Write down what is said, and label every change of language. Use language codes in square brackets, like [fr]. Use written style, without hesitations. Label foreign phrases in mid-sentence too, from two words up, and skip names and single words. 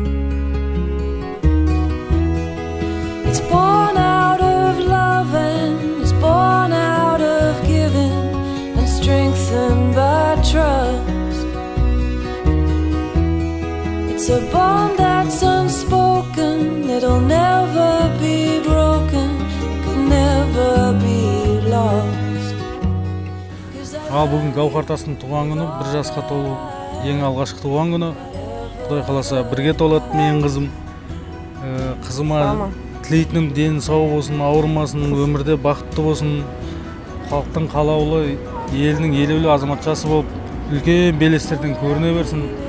[en] It's born out of love and it's born out of giving and strengthened by trust. It's a bond that's unspoken, it'll never be broken, it could never be lost. [kk] Ал бүгін Гауһар Тастың туған күні, 1 жасқа толу ең алғашқы туған күні. Құдай қаласа бірге толады менің қызым. Қызыма тілейтінім дені сау болсын, ауырмасын, өмірде бақытты болсын, халықтың қалаулы, елінің елеулі азаматшасы болып, үлкен белестерден көріне берсін.